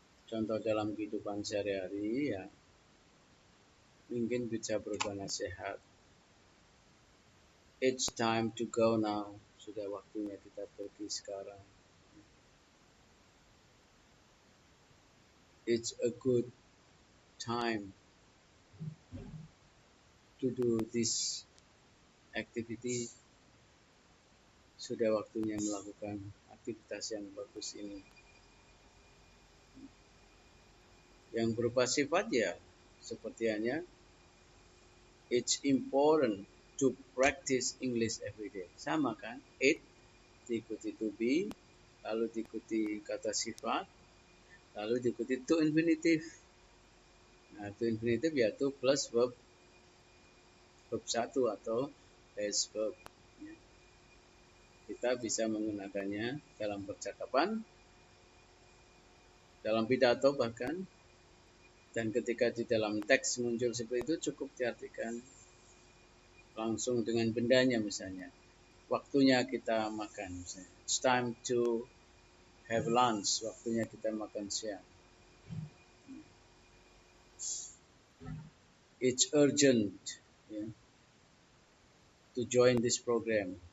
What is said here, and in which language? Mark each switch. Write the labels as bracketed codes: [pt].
[id] Contoh dalam kehidupan sehari-hari ya, mungkin bisa berupa nasihat. [en] It's time to go now. [id] Sudah waktunya kita pergi sekarang. [en] It's a good time to do this activity. [id] Sudah waktunya melakukan aktivitas yang bagus ini. Yang berupa sifat ya, seperti hanya [en] it's important to practice English every day. [id] Sama kan? It diikuti to be, lalu diikuti kata sifat, lalu diikuti to infinitive. Nah, to infinitive yaitu plus verb 1 atau base verb. Kita bisa menggunakannya dalam percakapan, dalam pidato bahkan, dan ketika di dalam teks muncul seperti itu cukup diartikan langsung dengan bendanya, misalnya waktunya kita makan, misalnya [en] it's time to have lunch, [id] waktunya kita makan siang. [en] It's urgent to join this program.